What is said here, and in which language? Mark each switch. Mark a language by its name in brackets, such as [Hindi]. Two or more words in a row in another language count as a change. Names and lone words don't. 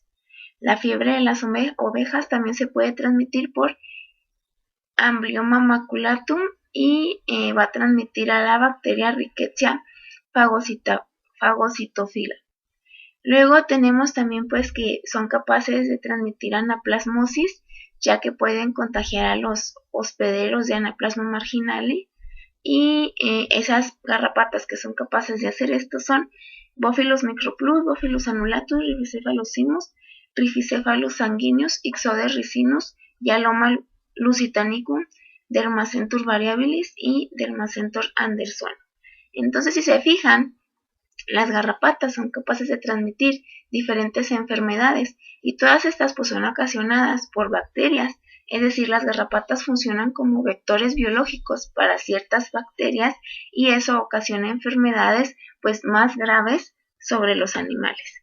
[Spanish] La fiebre de las ovejas también se puede transmitir por Amblyomma maculatum y va a transmitir a la bacteria Rickettsia fagocitofila. Luego tenemos también pues que son capaces de transmitir anaplasmosis, ya que pueden contagiar a los hospederos de Anaplasma marginale, y esas garrapatas que son capaces de hacer esto son Bophilis microplus, Bophilis annulatus, Rhipicephalus simus, Rhipicephalus sanguineus, Ixodes ricinus, Hyaloma lusitanicum, Dermacentor variabilis y Dermacentor andersoni. Entonces, si se fijan, las garrapatas son capaces de transmitir diferentes enfermedades y todas estas pues son ocasionadas por bacterias, es decir, las garrapatas funcionan como vectores biológicos para ciertas bacterias y eso ocasiona enfermedades pues más graves sobre los animales.